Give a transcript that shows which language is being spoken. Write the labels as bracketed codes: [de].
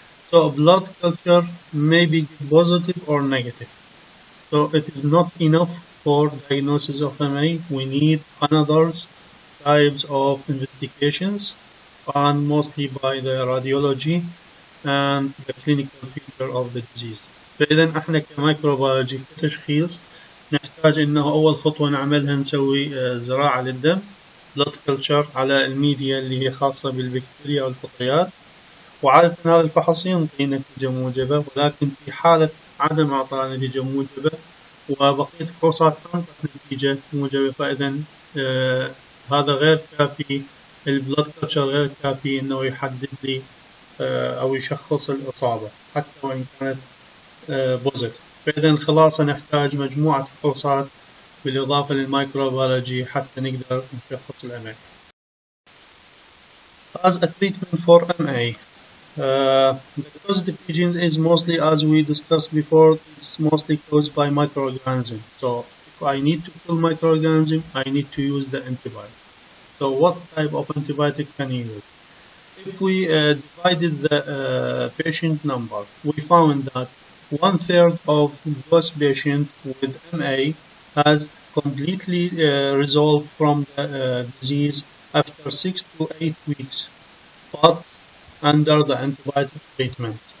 [en] So blood culture may be positive or negative. So it is not enough for diagnosis of MA. We need another types of investigations, and mostly by the radiology and the clinical feature of the disease. [ar] فإذا احنا كميكروبيولوجي كتشخيص نحتاج انه اول خطوة نعملها نسوي زراعة للدم، blood culture على الميديا اللي هي خاصة بالبكتيريا والفطريات، وعادة هذا الفحص ينطي نتيجة موجبة، ولكن في حالة عدم اعطاء نتيجة موجبة وبقية الفحوصات تنطي نتيجة موجبة، فإذا هذا غير كافي، البلد كلتشر غير كافي انه يحدد لي او يشخص الإصابة حتى وإن كانت بوزيتيف. فإذا الخلاصة نحتاج مجموعة فحوصات بالإضافة للميكروبيولوجي حتى نقدر نشخص الMA. [en] As a treatment for MA, the causative agent is mostly, as we discussed before, it's mostly caused by microorganisms. So if I need to kill microorganism, I need to use the antibiotic. So what type of antibiotic can you use? If we divided the patient number, we found that 1/3 of those patients with MA has completely resolved from the disease after 6 to 8 weeks, but under the antibiotic treatment.